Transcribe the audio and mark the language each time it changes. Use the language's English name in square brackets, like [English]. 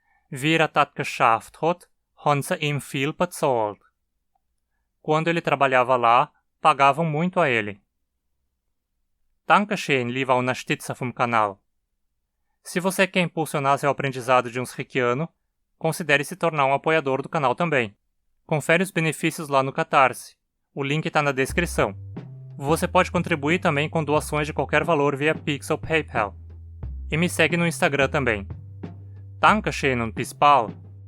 [German] Wie er das geschafft hat, haben sie ihm viel bezahlt. [Portuguese] Quando ele trabalhava lá, pagavam muito a ele. [German] Dankeschön, lieber Unterstützer vom Kanal. [Portuguese] Se você quer impulsionar seu aprendizado de Unsrikiano, considere se tornar um apoiador do canal também. Confere os benefícios lá no Catarse. O link está na descrição. Você pode contribuir também com doações de qualquer valor via Pix ou PayPal. E me segue no Instagram também. [German] Dankeschön und bis bald!